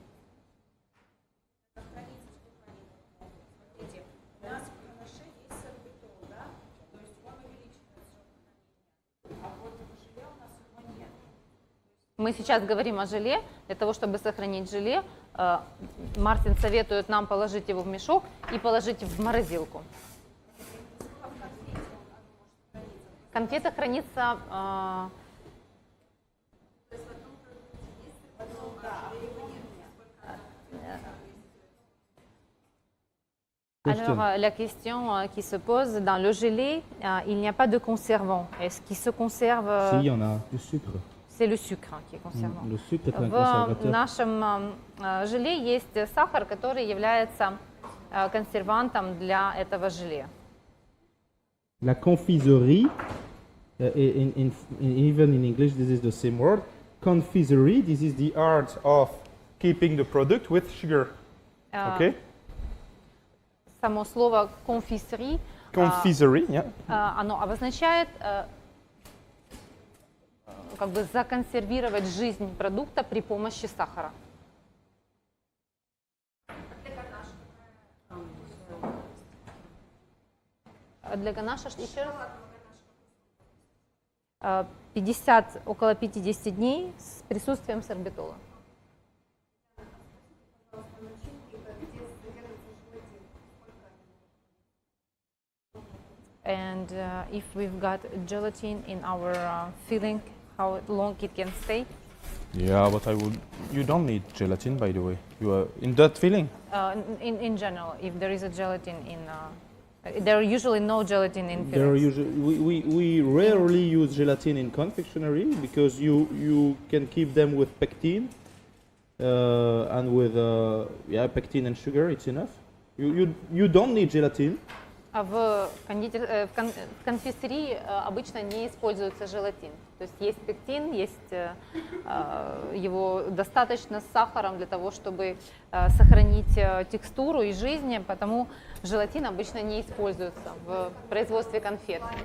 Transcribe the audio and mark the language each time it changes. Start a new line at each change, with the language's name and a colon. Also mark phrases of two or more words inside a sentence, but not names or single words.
Russian: Мы сейчас говорим о желе. Для того, чтобы сохранить желе, Мартин советует нам положить его в мешок и положить в морозилку. Конфета хранится
French: Alors, la question qui se pose, dans le gelé, il n'y a pas de conservant. Est-ce qu'il se conserve? Si, il y en a du sucre. C'est le sucre qui est conservant. Le sucre est un
Russian: В
French: conservateur.
Russian: нашем желе есть сахар, который является консервантом для этого желе.
French: La confiserie,
English: even in English, this is the same word. Confiserie, This is the art of keeping the product with sugar. Okay?
Russian: Само слово confiserie,
English: Confiserie, yeah.
Russian: оно обозначает как бы законсервировать жизнь продукта при помощи сахара. А для ганаша еще раз? 50, около 50 дней с присутствием сорбитола.
English: And if we've got gelatin in our filling, how long it can stay? Yeah, but you don't need gelatin, by the way. You are in that filling. In general, if there is a gelatin in, there are usually no gelatin in there are fillings. usually, we rarely use gelatin in confectionery because you can keep them with pectin and with pectin and sugar. It's enough. You don't need gelatin.
Russian: В конфисерии обычно не используется желатин. То есть пектин, есть его достаточно с сахаром для того, чтобы сохранить текстуру и жизнь, потому желатин обычно не используется в производстве конфет.